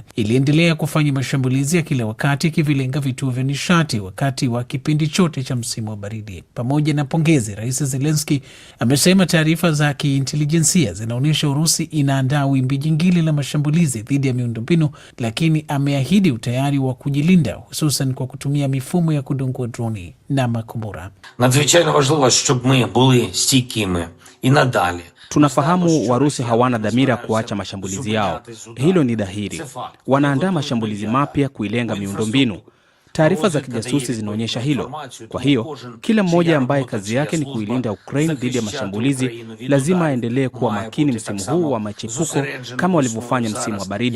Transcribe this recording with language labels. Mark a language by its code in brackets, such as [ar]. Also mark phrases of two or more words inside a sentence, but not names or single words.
[sw] Iliendelea kufanya mashambulizi ya kila wakati ikivilenga vituo vya nishati wakati wa kipindi chote cha msimu wa baridi. Pamoja na pongezi, Rais Zelensky amesema taarifa za kiintelijensia zinaonyesha Urusi inaandaa wimbi jingine la mashambulizi dhidi ya miundombinu, lakini ameahidi utayari wa kujilinda, hususan kwa kutumia mifumo ya kudungua droni na makombora. [uk] Надзвичайно важливо, щоб ми були стійкими і надалі. [sw] Tunafahamu Warusi hawana dhamira kuacha mashambulizi yao. Hilo ni dhahiri. Wanaandaa mashambulizi mapya kuilenga miundombinu. Taarifa za kijasusi zinaonyesha hilo. Kwa hiyo, kila mmoja ambaye kazi yake ni kuilinda Ukraine dhidi ya mashambulizi lazima aendelee kuwa makini msimu huu wa machipuko kama walivyofanya msimu wa baridi.